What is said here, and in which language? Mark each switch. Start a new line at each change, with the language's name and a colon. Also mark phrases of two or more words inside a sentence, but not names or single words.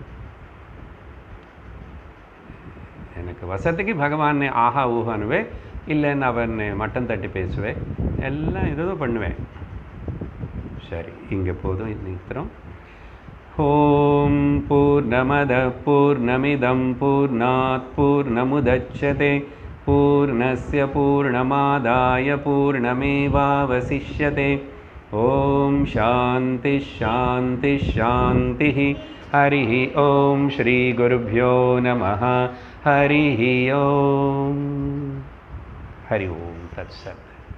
Tamil: எனக்கு வசத்துக்கு பகவான் ஆஹா ஊஹானுவேன், இல்லைன்னு அவன் மட்டம் தட்டி பேசுவேன், எல்லாம் ஏதோ பண்ணுவேன். சரி, இங்கே போதும், நிறுத்துறோம்.
Sanskrit: ॐ पूर्णमद पूर्णमिदं पूर्णात् पूर्णमुदच्यते पूर्णस्य पूर्णमादाय पूर्णमेवावशिष्यते. ॐ शान्ति शान्ति शान्ति. हरि ॐ श्री गुरुभ्यो नमः. हरि ॐ हरि ॐ तत्सत्.